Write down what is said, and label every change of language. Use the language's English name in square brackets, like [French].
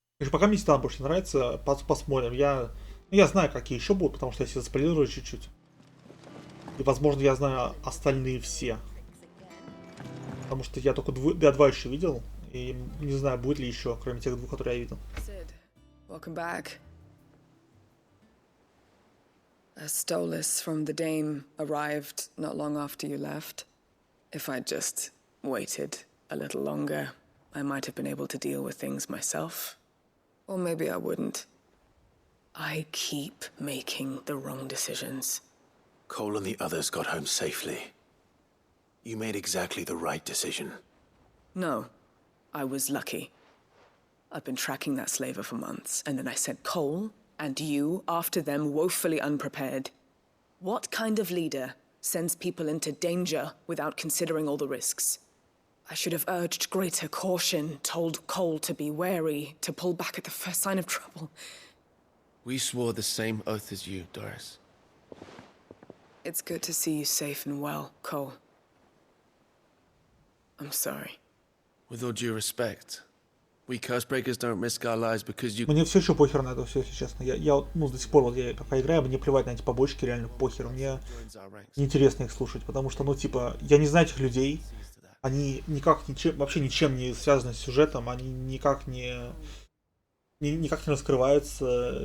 [Russian] Пока мне Титан больше нравится, посмотрим. Я знаю, какие еще будут, потому что я себе заспойлерую чуть-чуть. И, возможно, я знаю остальные все. Потому что я только два еще видел. И не знаю, будет ли еще, кроме тех двух, которые я видел. [English] Sid, welcome back. A Stolas from the Dame arrived not long after you left. If I'd just waited a little longer, I might have been able to deal with things myself. Or maybe I wouldn't. I keep making the wrong decisions. Cole and the others got home safely. You made exactly the right decision. No, I was lucky. I've been tracking that slaver for months, and then I sent Cole and you after them woefully unprepared. What kind of leader sends people into danger without considering all the risks? I should have urged greater caution, told Cole to be wary, to pull back at the first sign of trouble. We swore the same oath as you, Doris. It's good to see you safe and well, Cole. I'm sorry. With all due respect, we Cursebreakers don't risk our lives because you... [Russian] Мне все еще похер на это все, если честно. Я до сих пор, вот я пока играю, мне плевать на эти побочки, реально похер. Мне неинтересно их слушать, потому что, ну, типа, я не знаю этих людей. Они никак вообще ничем не связаны с сюжетом, они никак не раскрываются.